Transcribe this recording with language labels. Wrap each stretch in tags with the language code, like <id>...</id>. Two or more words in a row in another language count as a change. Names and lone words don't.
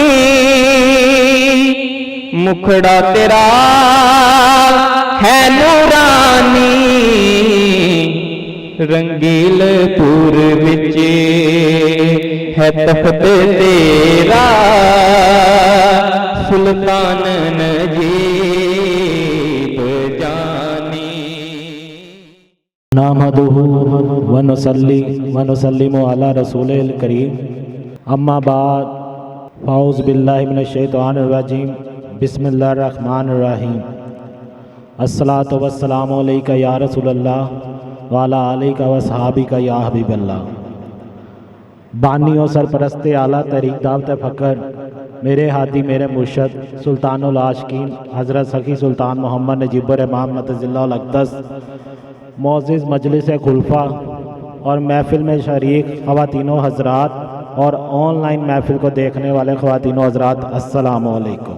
<pa>مکھڑا تیرا ہے نورانی، رنگیل پور وچ ہے تخت تیرا، سلطان نجیب جانی۔</pa> <ar>نحمدہ ونصلی ونسلم علی رسول الکریم، اما بعد، اعوذ باللہ من الشیطان الرجیم، بسم اللہ الرحمن الرحیم۔ الصلاۃ والسلام علیک یا رسول اللہ وعلی آلک واصحابک یا حبیب اللہ۔</ar> <ur>بانی و سرپرست اعلیٰ تحریک دعوت فقر، میرے ہادی میرے مرشد سلطان العاشقین حضرت سخی سلطان محمد نجیب الرحمن</ur> <ar>مدظ اللہ الاقدس،</ar> <ur>معزز مجلس خلفاء اور محفل میں شریک خواتین و حضرات اور آن لائن محفل کو دیکھنے والے خواتین و حضرات،</ur> <ar>السلام علیکم۔</ar>